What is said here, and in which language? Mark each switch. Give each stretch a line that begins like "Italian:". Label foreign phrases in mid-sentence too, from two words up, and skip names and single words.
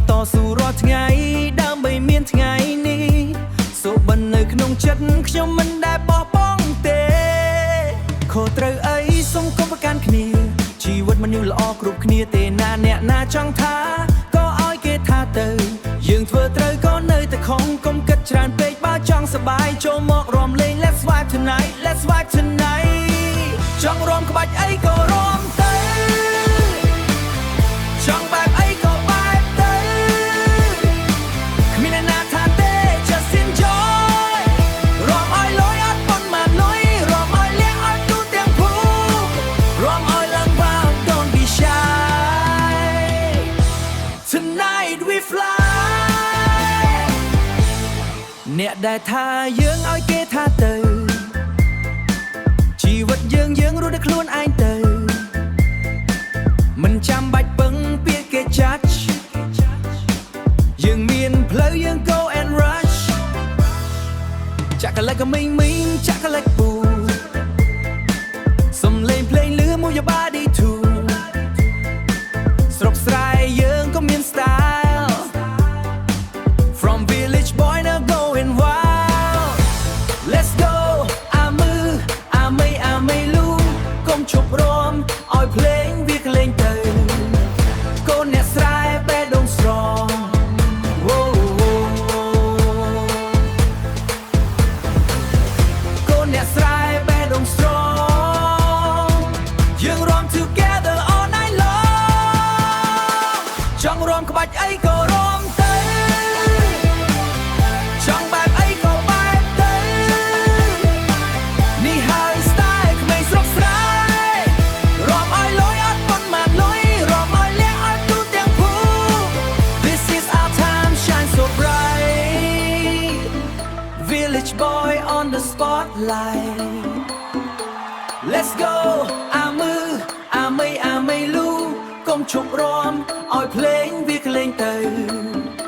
Khmer: តស៊ូរាល់ថ្ងៃដើម្បីមានថ្ងៃនេះសូបិននៅក្នុងចិត្តខ្ញុំមិនដែលបោះបង់ទេខុសត្រូវអីសូមកុំប្រកាន់គ្នាជីវិតមនុស្សល្អគ្រប់គ្នាទេណាអ្នកណាចង់ថាក៏ឲ្យគេថាទៅយើងធ្វើត្រូវក៏នៅតែខំកុំគិតច្រើនពេកបើចង់សប្បាយចូលមករំលេង
English: Let's vibe tonight Let's vibe tonight
Khmer: ចង់រំក្បាច់អីក៏រំទៅ ចង់បែបអីក៏បែបទៅគ្មានអ្នកណាថាទេ
English: just enjoy
Khmer: រំឲ្យលយអត់ប៉ុន្មានលុយរំឲ្យលះអត់ទូទាំងភូមិរំឲ្យឡើង
English: wild don't be shy tonight we fly
Khmer: អ្នកដែលថាយើងឲ្យគេថាទៅជីវិតយើងរស់ដោយខ្លួនឯងទៅមិនចាំបាច់ពឹងពាក្យគេ judge យើងមានផ្លូវយើង
English: go and rush
Khmer: ចាក់កលឹកមីងចាក់កលឹកពូ សំលេងភ្លេងលឺ
English: move your body too
Khmer: ស្រុកស្រែយើងក៏មាន
English: style from village boy now going wild let's go
Khmer: អាមីលូកុំឈប់រំឲ្យភ្លេងវាក្លែងទៅកូនអ្នកស្រែបេះដូងស្រង កូនអ្នកស្រែបេះដូងស្រងយើងរំ
English: together all night long
Khmer: ចង់រំក្បាច់អីក៏រំទៅចង់បែបអីក៏បែបទៅនេះហើយ style ក្មេងស្រុកស្រែ រំឲ្យលយអត់ប៉ុន្មានលុយរំឲ្យលះអត់ទូទាំងភូមិ
English: this is boy on the spotlight Let's go
Khmer: អាមើអាមីលូកុំឈប់រាំឲ្យភ្លេងវាក្លែងទៅ